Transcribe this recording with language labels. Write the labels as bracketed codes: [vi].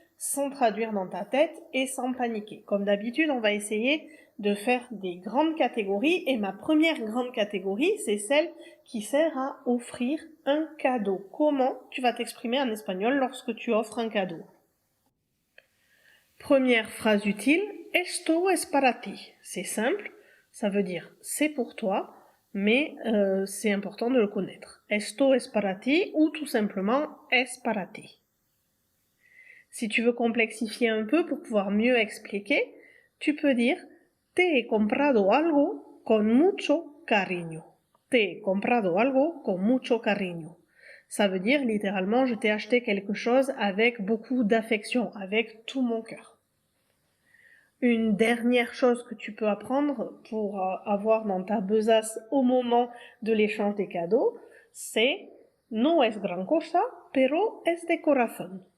[fr] sans traduire dans ta tête et sans paniquer. Comme d'habitude, on va essayer de faire des grandes catégories et ma première grande catégorie, c'est celle qui sert à offrir un cadeau. Comment tu vas t'exprimer en espagnol lorsque tu offres un cadeau? Première phrase utile, [es] esto es para ti. [fr] C'est simple, ça veut dire c'est pour toi, mais c'est important de le connaître. [es] Esto es para ti [fr] ou tout simplement [es] es para ti. [fr] Si tu veux complexifier un peu pour pouvoir mieux expliquer, tu peux dire [es] te he comprado algo con mucho cariño. Te he comprado algo con mucho cariño. [fr] Ça veut dire littéralement je t'ai acheté quelque chose avec beaucoup d'affection, avec tout mon cœur. Une dernière chose que tu peux apprendre pour avoir dans ta besace au moment de l'échange des cadeaux, c'est [es] no es gran cosa, pero es de corazón.